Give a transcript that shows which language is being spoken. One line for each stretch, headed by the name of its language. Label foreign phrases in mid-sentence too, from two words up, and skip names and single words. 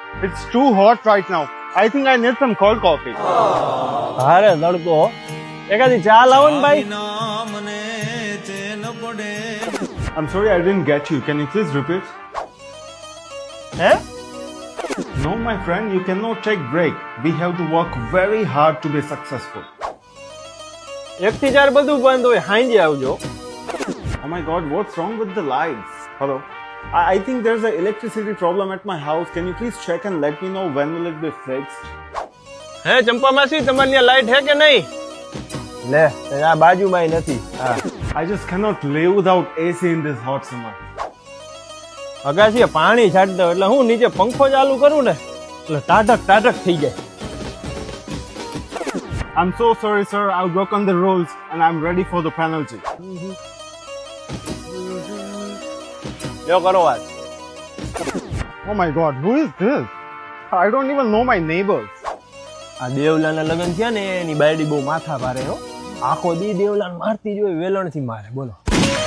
English: It's too hot right now. I think I need some cold coffee.
Gujarati: હારે તડકો એકાદી ચા લાવો ને ભાઈ.
English: I'm sorry I didn't get you. Can you please repeat? હે No, my friend, you cannot take break. We have to work very hard to be successful.
Gujarati: 1 થી 4 બધું બંધ હોય, હાંજે આવજો.
English: Oh my God, what's wrong with the lights? Hello? I think there's an electricity problem at my house. Can you please check and let me know when will it be fixed?
Gujarati: હે ચંપા માસી, તમારી ત્યાં લાઈટ હે કે નહીં? લે આ બાજુમાં નથી. હા
English: I just cannot live without AC in this hot summer.
Gujarati: અગાસીએ પાણી છાંટ દો એટલે હું નીચે પંખો ચાલુ કરું ને એટલે ટાટક થઈ જાય.
English: I'm so sorry, sir. I've broken the rules and I'm ready for the penalty.
Gujarati: લ્યો કરો વાત.
English: Oh my God, who is this? I don't even know my neighbors.
Gujarati: આ દેવલાના લગ્ન થયા ને એની બાયડી બહુ માથા ભારે હો. આખો દી દેવલાને મારતી જોઈ વેલણથી મારે. બોલો